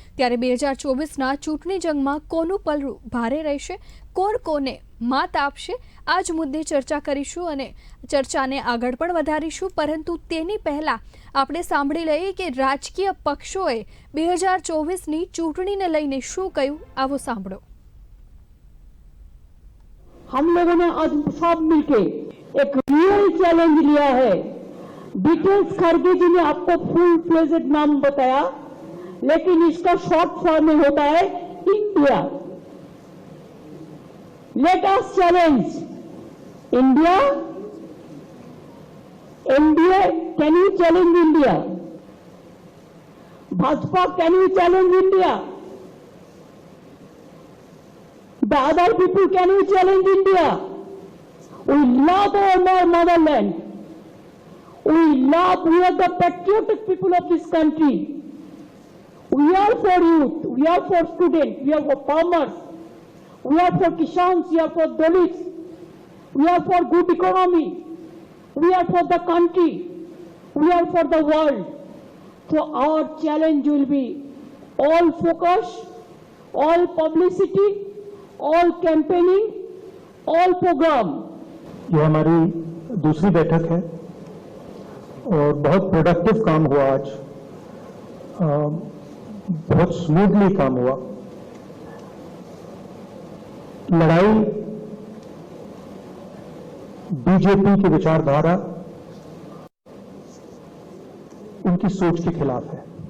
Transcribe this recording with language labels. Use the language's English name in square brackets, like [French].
[Gujarati] ત્યારે 2024ના ચૂંટણી જંગમાં કોનું પલ્લું ભારે રહેશે, કોણ કોને માત આપશે, આ જ મુદ્દે ચર્ચા કરીશું અને ચર્ચાને આગળ પણ વધારીશું। પરંતુ તેની પહેલા આપણે સાંભળી લઈએ કે રાજકીય પક્ષોએ 2024ની ચૂંટણીને લઈને શું કહ્યું, આવો સાંભળો। [Hindi] हम लोगों ने आज सब मिलके एक रियल चैलेंज लिया है। डिटेल्स खड़गे जी ने आपको फुल फ्लेजेड नाम बताया, लेकिन इसका शॉर्ट फॉर्म में होता है India. [English] Let us challenge India. NDA, can you challenge India? Bhajpa, can you challenge India? The other people, can you challenge India? We love our motherland. We are the patriotic people of this country. We are for youth, we are for students, we are for farmers, we are for Kishans, we are for Dalits, we are for good economy, we are for the country, we are for the world. So our challenge will be all focus, all publicity, all campaigning, all programme. [Hindi] यह हमारी दूसरी बैठक है और बहुत productive काम हुआ आज, बहुत स्मूथली काम हुआ। लड़ाई बीजेपी की विचारधारा, उनकी सोच के खिलाफ है।